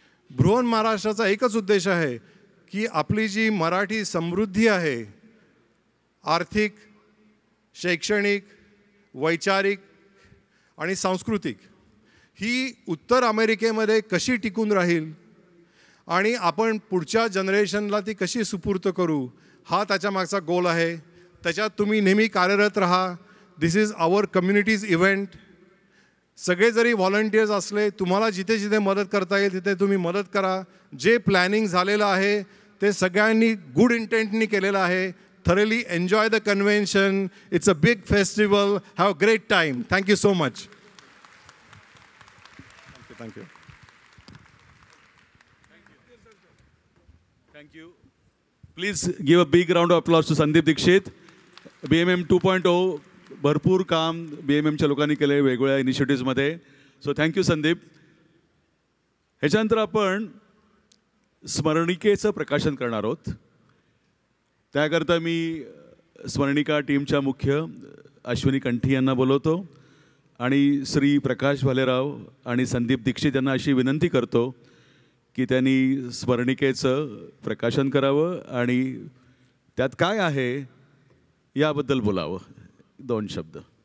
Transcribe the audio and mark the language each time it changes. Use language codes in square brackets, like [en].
[mr] बृहन महाराष्ट्राचा एकच उद्देश आहे की आपली जी मराठी समृद्धी आहे, आर्थिक, शैक्षणिक, वैचारिक आणि सांस्कृतिक, ही उत्तर अमेरिकेमध्ये कशी टिकून राहील आणि आपण पुढच्या जनरेशनला ती कशी सुपूर्त करू, हा त्याच्या मागचा गोल आहे. त्याच्यात तुम्ही नेहमी कार्यरत राहा. [en] This is our communities event. [mr] सगळे जरी व्हॉलंटियर्स असले, तुम्हाला जिथे जिथे मदत करता येईल तिथे तुम्ही मदत करा. जे प्लॅनिंग झालेलं आहे ते सगळ्यांनी गुड इंटेंटनी केलेलं आहे. [en] thoroughly enjoy the convention. It's a big festival. Have a great time. Thank you so much. Thank you. Thank you. Please give a big round of applause to Sandeep Dixit. [mr] BMM 2.0 भरपूर काम BMMच्या लोकांनी केले वेगवेगळ्या इनिशिएटिव्हमध्ये. [en] so thank you [mr] Sandeep. ह्याच्यानंतर आपण स्मरणिकेचं प्रकाशन करणार आहोत. त्याकरता मी स्मरणिका टीमच्या मुख्य अश्विनी कंठी यांना बोलवतो आणि श्री प्रकाश भालेराव आणि संदीप दीक्षित यांना अशी विनंती करतो की त्यांनी स्मरणिकेचं प्रकाशन करावं आणि त्यात काय आहे याबद्दल बोलावं. 2 शब्द.